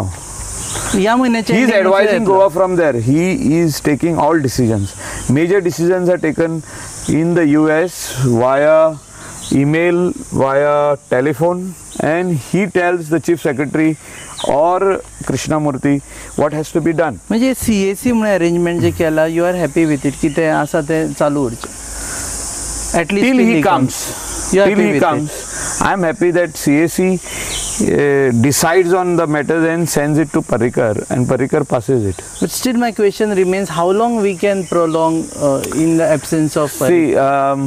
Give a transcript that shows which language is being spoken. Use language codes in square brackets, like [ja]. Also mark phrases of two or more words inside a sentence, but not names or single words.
[en] He is advising Goa from there. He is taking all decisions. Major decisions are taken in the US via email, via telephone, and he tells the chief secretary or Krishnamurthy what has to be done. [kok] म्हणजे CAC म्हणून arrangement जे केला, [en] you are happy with it [kok] की ते असा ते चालू उरचे. [en] At least till he comes. Till he comes. I am happy that CAC decides on the matter and sends it to Parrikar, and Parrikar passes it. But still my question remains, how long we can prolong in the absence of Parrikar?